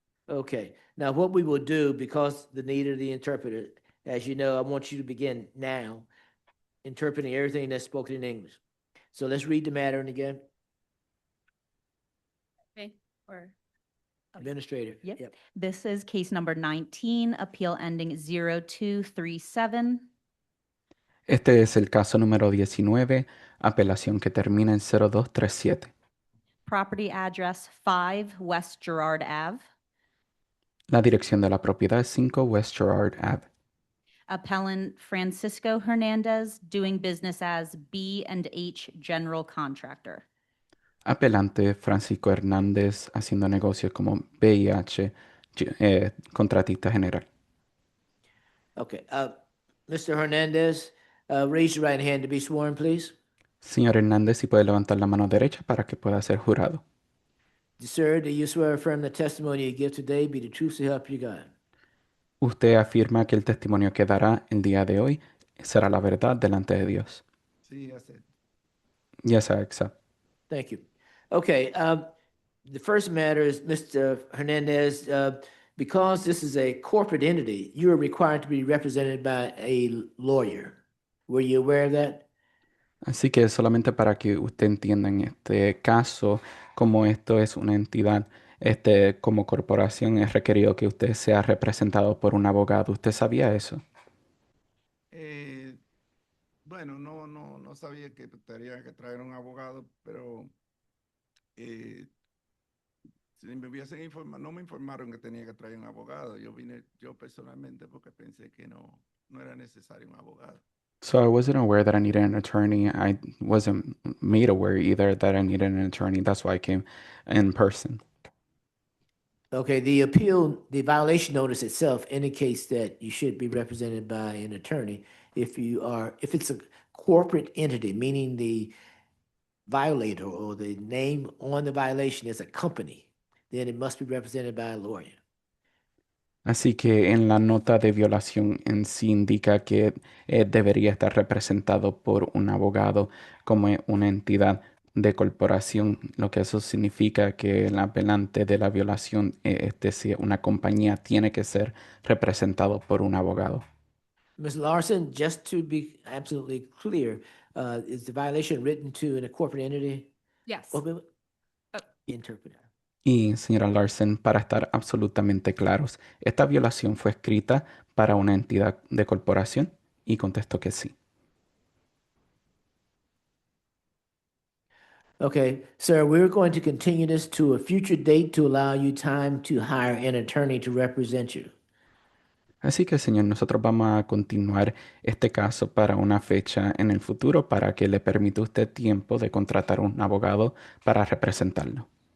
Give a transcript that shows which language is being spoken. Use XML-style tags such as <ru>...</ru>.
<en>Okay, now what we will do, because the need of the interpreter, as you know, I want you to begin now interpreting everything that's spoken in English. So let's read the matter again. Okay, or Administrator. Yep. This is case number 19, appeal ending 0237.</en> <es>Este es el caso número 19, apelación que termina en 0237.</es> <en>Property address 5 West Girard Ave.</en> <es>La dirección de la propiedad es 5 West Girard Ave.</es> <en>Appellant Francisco Hernandez, doing business as B&H General Contractor.</en> <es>Apelante Francisco Hernández, haciendo negocios como VIH, contratista general.</es> <en>Okay, Mr. Hernandez, raise your right hand to be sworn, please.</en> <es>Señor Hernández, si puede levantar la mano derecha para que pueda ser jurado.</es> <en>Sir, do you swear or affirm the testimony you give today be the truth to help you God?</en> <es>Usted afirma que el testimonio que dará el día de hoy será la verdad delante de Dios. Sí,</es> <en>I said. Yes, I accept. Thank you. Okay, the first matter is, Mr. Hernandez, because this is a corporate entity, you are required to be represented by a lawyer. Were you aware of that?</en> <es>Así que solamente para que usted entienda en este caso, como esto es una entidad, como corporación es requerido que usted sea representado por un abogado. ¿Usted sabía eso? Bueno, no sabía que tenía que traer un abogado, pero si me hubiesen informado, no me informaron que tenía que traer un abogado. Yo vine yo personalmente porque pensé que no era necesario un abogado.</es> <en>So I wasn't aware that I needed an attorney. I wasn't made aware either that I needed an attorney. That's why I came in person. Okay, the appeal, the violation notice itself indicates that you should be represented by an attorney. If it's a corporate entity, meaning the violator or the name on the violation is a company, then it must be represented by a lawyer.</en> <es>Así que en la nota de violación en sí indica que debería estar representado por un abogado como una entidad de corporación, lo que eso significa que el apelante de la violación, es decir, una compañía, tiene que ser representado por un abogado.</es> <en>Ms. Larson, just to be absolutely clear, is the violation written to a corporate entity? Yes. Interpreter.</en> <es>Y señora Larson, para estar absolutamente claros, esta violación fue escrita para una entidad de corporación y contestó que sí.</es> <en>Okay, sir, we're going to continue this to a future date to allow you time to hire an attorney to represent you.</en> <es>Así que, señor, nosotros vamos a continuar este caso para una fecha en el futuro para que le permita a usted tiempo de contratar un abogado para representarlo.</es>